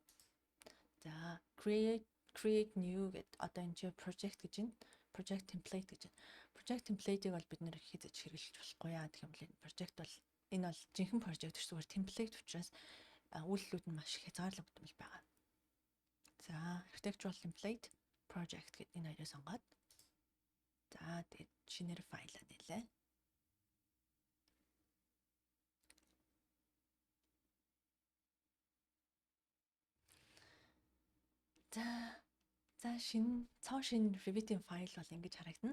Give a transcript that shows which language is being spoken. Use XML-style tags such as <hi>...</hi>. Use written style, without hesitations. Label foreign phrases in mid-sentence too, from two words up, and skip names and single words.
<mn>За</mn> <en>create new</en> <mn>гэдэг одоо энэ чинь project гэж байна.</mn> <en>Project template</en> <mn>гэж байна.</mn> <en>Project template-</en> <mn>ийг бол бид нэр хийж хэрэглэж болохгүй яа гэх юм бол энэ project бол энэ бол жинхэнэ project биш зүгээр template учраас үйлдэлүүд нь маш хязгаарлагдмал байгаа. За</mn> <en>architectural template project</en> <mn>гэдэг энэ хоёрыг сонгоод за тэгээд шинээр файлаа нээлээ. За шинэ Revit-ийн файл бол ингэж харагдана.</mn>